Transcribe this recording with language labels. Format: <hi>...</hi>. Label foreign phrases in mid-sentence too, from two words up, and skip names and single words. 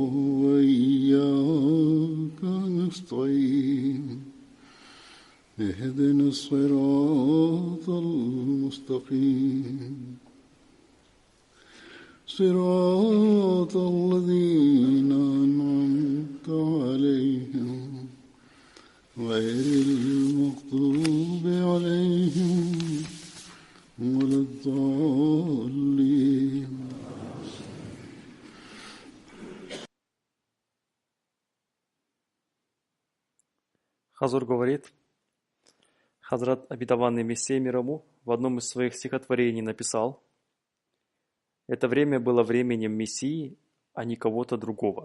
<ar>وإياك نستعين اهدنا الصراط المستقيم صراط الذين أنعمت عليهم غير المغضوب عليهم ولا الضالين.</ar> <ru>Хазур говорит, Хазрат Обетованный Мессия мир ему в одном из своих стихотворений написал: «Это время было временем Мессии, а не кого-то другого.</ru>